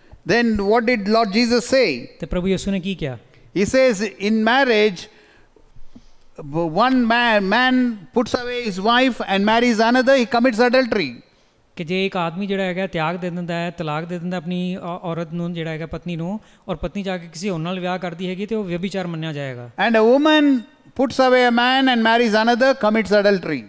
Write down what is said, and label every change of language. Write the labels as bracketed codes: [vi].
[en] Then what did Lord Jesus say? [pa] ਤੇ ਪ੍ਰਭੂ ਯਿਸੂ ਨੇ ਕੀ ਕਿਹਾ? [en] He says in marriage, one man puts away his wife and marries another, he commits adultery. [pa] ਕਿ ਜੇ ਇੱਕ ਆਦਮੀ ਜਿਹੜਾ ਹੈਗਾ ਤਿਆਗ ਦੇ ਦਿੰਦਾ ਹੈ, ਤਲਾਕ ਦੇ ਦਿੰਦਾ ਆਪਣੀ ਔਰਤ ਨੂੰ ਜਿਹੜਾ ਹੈਗਾ ਪਤਨੀ ਨੂੰ, ਔਰ ਪਤਨੀ ਜਾ ਕੇ ਕਿਸੇ ਹੋਰ ਨਾਲ ਵਿਆਹ ਕਰਦੀ ਹੈਗੀ ਤੇ ਉਹ ਵਿਅਭਿਚਾਰ ਮੰਨਿਆ ਜਾਏਗਾ. [en] And a woman puts away a man and marries another, commits adultery.